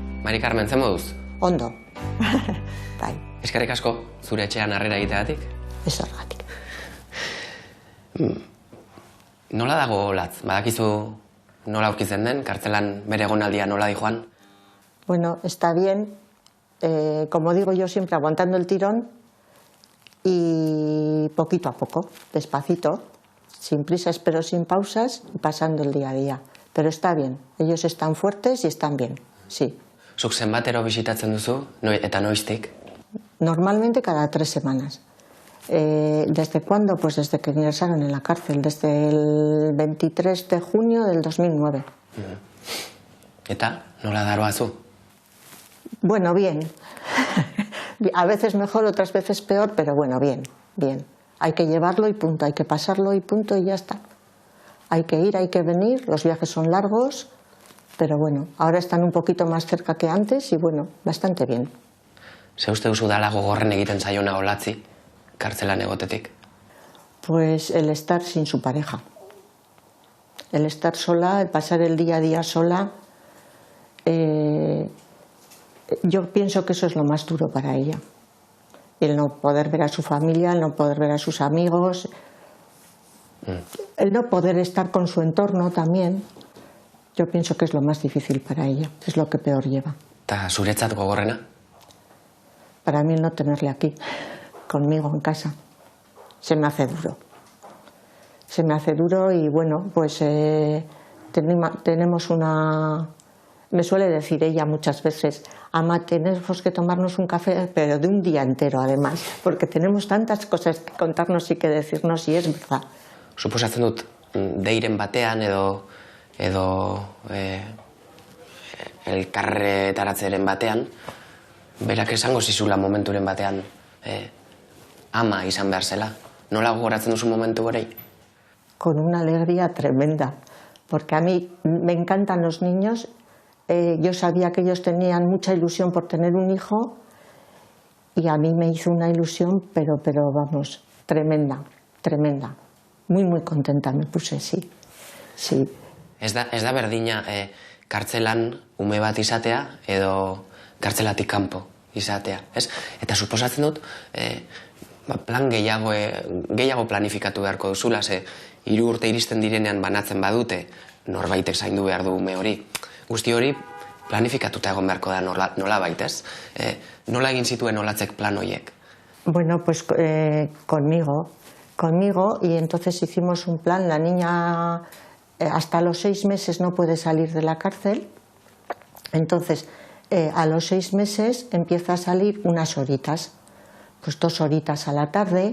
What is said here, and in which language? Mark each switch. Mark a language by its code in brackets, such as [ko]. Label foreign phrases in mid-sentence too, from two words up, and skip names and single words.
[eu] Mari Carmen, zen moduz? Ondo. Bai. Eskerrik asko, zure etxean harrera egiteagatik. Ez horregatik. Nola dago Olatz? Badakizu nola aurkitzen den? Kartzelan bere egonaldia nola dijoan? [es] Bueno, está bien. Como digo yo siempre, aguantando el tirón y poquito a poco, despacito, sin prisas pero sin pausas, y pasando el día a día. Pero está bien. Ellos están fuertes y están bien, sí. [eu] Zuk zenbatero bisitatzen duzu, eta noiztik? [es] Normalmente cada 3 semanas. ¿Desde cuándo? Pues desde que ingresaron en la cárcel, desde el 23 de junio del 2009. [eu] Eta, nola daroazu? [es] Bueno, bien. A veces mejor, otras veces peor, pero bueno, bien, bien. Hay que llevarlo y punto, hay que pasarlo y punto y ya está. Hay que ir, hay que venir, los viajes son largos, pero bueno, ahora están un poquito más cerca que antes y bueno, bastante bien. [eu] Ze uste duzu dala gogorren egiten zaiona Olatzi, kartzelan egotetik? [es] Pues el estar sin su pareja. El estar sola, el pasar el día a día sola, yo pienso que eso es lo más duro para ella. El no poder ver a su familia, el no poder ver a sus amigos, el no poder estar con su entorno también. Yo pienso que es lo más difícil para ella, es lo que peor lleva. [eu] Eta zuretzat gogorrena? [es] Para mí el no tenerle aquí, conmigo en casa. Se me hace duro. Se me hace duro y bueno, pues tenemos una... Me suele decir ella muchas veces, ama, tenemos que tomarnos un café, pero de un día entero además, porque tenemos tantas cosas que contarnos y que decirnos y es verdad. [eu] Suposatzen dut, deiren batean edo elkarretaratzeren batean, berak esango zizula momenturen batean ama izan behar zela. Nola gogoratzen duzu momentu horei? [es] Con una alegría tremenda, porque a mí me encantan los niños. Yo sabía que ellos tenían mucha ilusión por tener un hijo y a mí me hizo una ilusión, pero vamos, tremenda, tremenda. Muy, muy contenta me puse, sí. Sí. [eu] Ez da berdina kartzelan ume bat izatea edo kartzelatik kanpo izatea, ez? Eta suposatzen dut, plan gehiago planifikatu beharko duzula, ze 3 urte iristen direnean banatzen badute, norbaitek zaindu behar du ume hori. Guzti hori planifikatuta egon beharko da nola baitez. Nola egin zituen Olatzek plan horiek? [es] Bueno, pues conmigo, y entonces hicimos un plan. La niña hasta los 6 meses no puede salir de la cárcel, entonces a los 6 meses empieza a salir unas horitas, pues 2 horitas a la tarde.